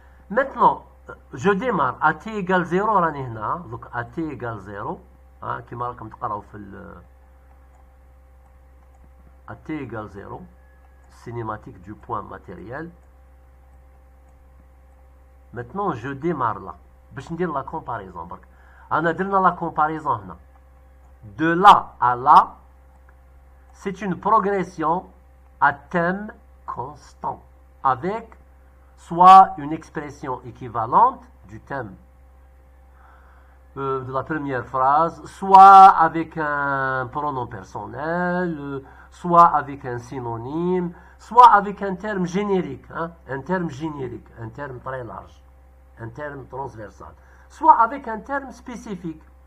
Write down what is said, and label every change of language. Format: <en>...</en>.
<fr>Maintenant, je démarre à t égale 0, donc à t égale 0,</fr> <ar>كما راكم تقراو</ar> <fr>à t égale 0, cinématique du point matériel. Maintenant, je démarre là.</fr> <ar>باش ندير</ar> <fr>la comparaison.</fr> <ar>أنا درنا la comparaison هنا.</ar> <fr>De là à là, c'est une progression à thème constant, avec soit une expression équivalente du thème de la première phrase, soit avec un pronom personnel, soit avec un synonyme, soit avec un terme générique, un terme très large, un terme transversal, soit avec un terme spécifique.</fr>